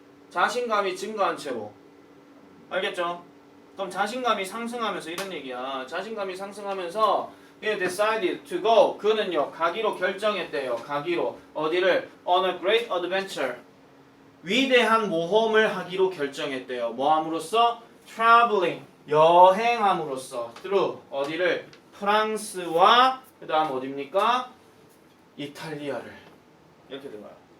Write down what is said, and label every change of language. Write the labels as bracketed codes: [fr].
[ko] 자신감이 증가한 채로. 알겠죠? 그럼 자신감이 상승하면서 이런 얘기야. 자신감이 상승하면서 [en] He decided to go. [ko] 그는요 가기로 결정했대요. 가기로 어디를? [en] On a great adventure. [ko] 위대한 모험을 하기로 결정했대요. 뭐함으로써? Traveling. 여행함으로써. Through 어디를? 프랑스와 그 다음 어디입니까? 이탈리아를. 이렇게 들어가요.